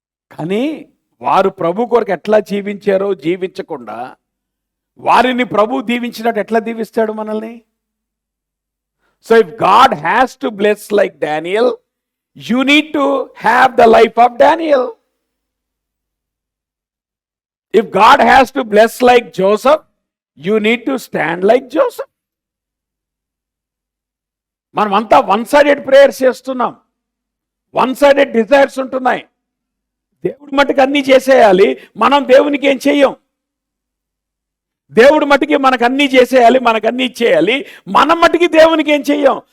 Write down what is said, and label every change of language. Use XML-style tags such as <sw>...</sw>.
<te>కానీ వారు ప్రభు కొరకు ఎట్లా జీవించారో జీవించకుండా వారిని ప్రభు దీవించినట్టు ఎట్లా దీవిస్తాడు మనల్ని?</te> <en>So if God has to bless like Daniel, you need to have the life of Daniel. If God has to bless like Joseph, you need to stand like Joseph.</en> <te>మనమంతా</te> <en>one sided prayers</en> <te>చేస్తున్నాం,</te> <en>one sided desires</en> <te>ఉంటున్నాయి. దేవుడి మట్టుకు అన్నీ చేసేయాలి, మనం దేవునికి ఏం చెయ్యం. దేవుడి మట్టుకి మనకు అన్నీ చేసేయాలి, మనకు అన్నీ ఇచ్చేయాలి, మనం మట్టుకి దేవునికి ఏం చెయ్యం.</te>